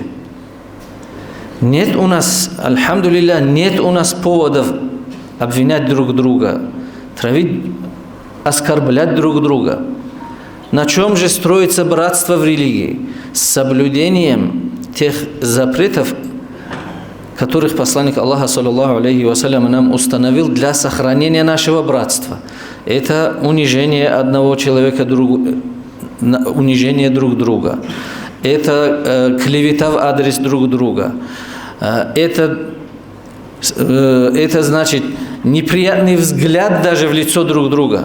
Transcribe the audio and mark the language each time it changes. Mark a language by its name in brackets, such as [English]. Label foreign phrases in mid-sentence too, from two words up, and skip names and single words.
[Russian] Нет у нас, альхамдулилля, нет у нас поводов обвинять друг друга, травить, оскорблять друг друга. На чем же строится братство в религии? С соблюдением тех запретов, которых посланник Аллаха, [Arabic] صلى الله عليه وسلم, [Russian] нам установил для сохранения нашего братства. Это унижение одного человека, унижение друг друга. Это клевета в адрес друг друга. Это значит неприятный взгляд даже в лицо друг друга.